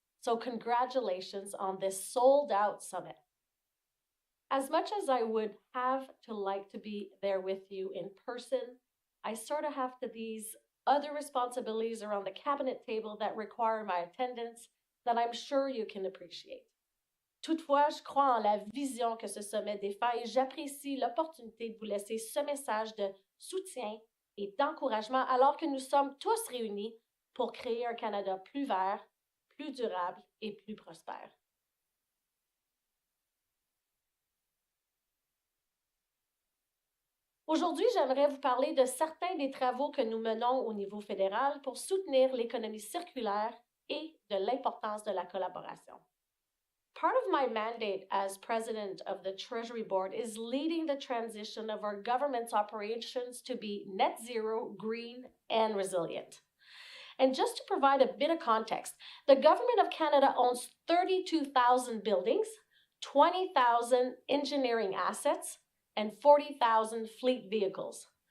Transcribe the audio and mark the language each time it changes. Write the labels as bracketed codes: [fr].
[en] So congratulations on this sold-out summit. As much as I would have to like to be there with you in person, I sort of have these other responsibilities around the cabinet table that require my attendance that I'm sure you can appreciate. [fr] Toutefois, je crois en la vision que ce sommet défend et j'apprécie l'opportunité de vous laisser ce message de soutien et d'encouragement alors que nous sommes tous réunis pour créer un Canada plus vert, plus durable et plus prospère. Aujourd'hui, j'aimerais vous parler de certains des travaux que nous menons au niveau fédéral pour soutenir l'économie circulaire et de l'importance de la collaboration. [en] Part of my mandate as president of the Treasury Board is leading the transition of our government's operations to be net zero, green, and resilient. And just to provide a bit of context, the Government of Canada owns 32,000 buildings, 20,000 engineering assets, and 40,000 fleet vehicles.